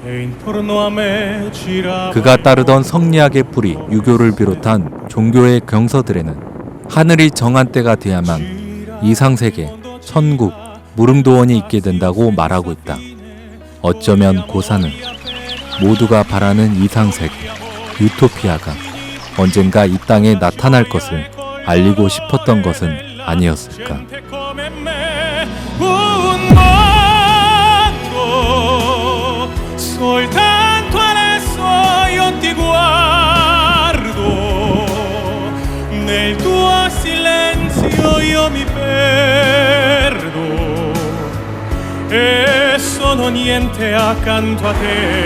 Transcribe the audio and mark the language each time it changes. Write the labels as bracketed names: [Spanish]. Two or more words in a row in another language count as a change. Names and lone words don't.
[Korean] 그가 따르던 성리학의 뿌리 유교를 비롯한 종교의 경서들에는 하늘이 정한 때가 돼야만 이상세계, 천국, 무릉도원이 있게 된다고 말하고 있다. 어쩌면 고사는 모두가 바라는 이상세계, 유토피아가 언젠가 이 땅에 나타날 것을 알리고 싶었던 것은 아니었을까. [Italian] Soltanto adesso io ti guardo, nel tuo silenzio io mi perdo e sono niente accanto a te.